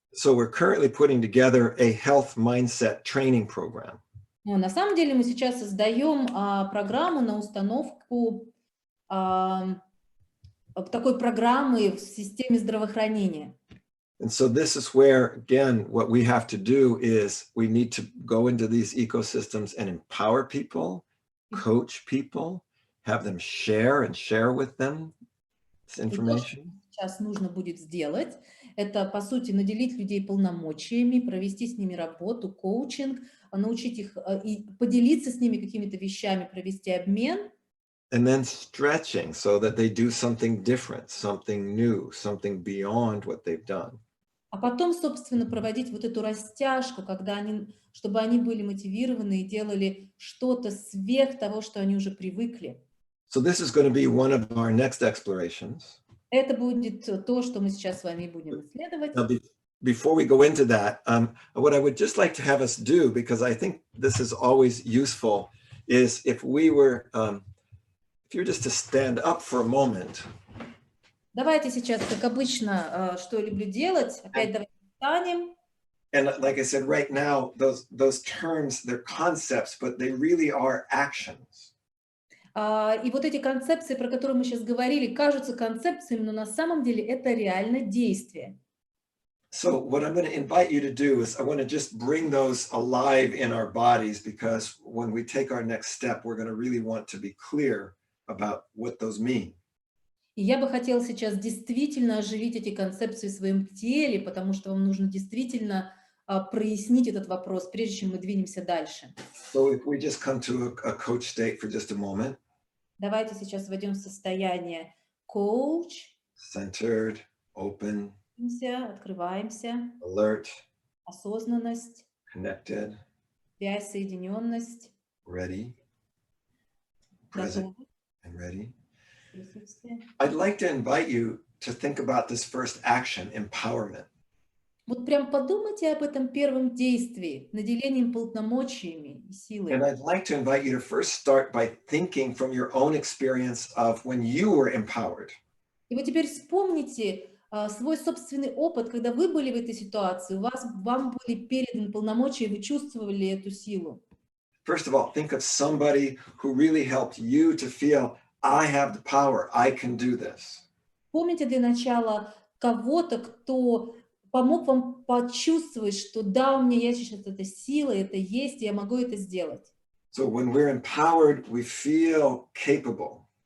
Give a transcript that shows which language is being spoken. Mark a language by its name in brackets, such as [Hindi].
[English] So we're currently putting together a health mindset training program. [Russian] Но на самом деле мы сейчас создаем программу на установку такой программы в системе здравоохранения. [English] And so this is where, again, what we have to do is we need to go into these ecosystems and empower people, coach people, have them share with them this information. [Russian] Сейчас нужно будет сделать, это, по сути, наделить людей полномочиями, провести с ними работу, коучинг, научить их и поделиться с ними какими-то вещами, провести обмен. [English] And then stretching so that they do something different, something new, something beyond what they've done. [Russian] А потом, собственно, проводить вот эту растяжку, чтобы они были мотивированы и делали что-то сверх того, что они уже привыкли. [English] So this is going to be one of our next explorations. [Russian] Это будет то, что мы сейчас с вами будем исследовать. [English] Now, before we go into that, what I would just like to have us do, because I think this is always useful, is if you're just to stand up for a moment. [Russian] Давайте сейчас, как обычно, что я люблю делать, опять давайте встанем. [English] And like I said, right now, those terms, they're concepts, but they really are actions. [Russian] И вот эти концепции, про которые мы сейчас говорили, кажутся концепциями, но на самом деле это реально действие. [English] So what I'm going to invite you to do is I want to just bring those alive in our bodies, because when we take our next step, we're going to really want to be clear about what those mean. [Russian] И я бы хотела сейчас действительно оживить эти концепции в своем теле, потому что вам нужно действительно прояснить этот вопрос, прежде чем мы двинемся дальше. [English] So if we just come to a coach state for just a moment. [Russian] Давайте сейчас войдем в состояние коуч. [English] Centered, open. [Russian] Открываемся. [English] Alert. [Russian] Осознанность. [English] Connected. [Russian] Связь, соединенность. [English] Ready. Present and ready. [Russian] Присутствие. [English] I'd like to invite you to think about this first action, empowerment. [Russian] Вот прям подумайте об этом первом действии, наделением полномочиями и силой. [English] And I'd like to invite you to first start by thinking from your own experience of when you were empowered. [Russian] И вот теперь вспомните свой собственный опыт, когда вы были в этой ситуации, вам были переданы полномочия, и вы чувствовали эту силу. [English] First of all, think of somebody who really helped you to feel, I have the power, I can do this. [Russian] Помните для начала кого-то, кто помог вам почувствовать, что да, у меня есть сейчас эта сила, это есть, и я могу это сделать. [English] So when we're empowered, we feel capable.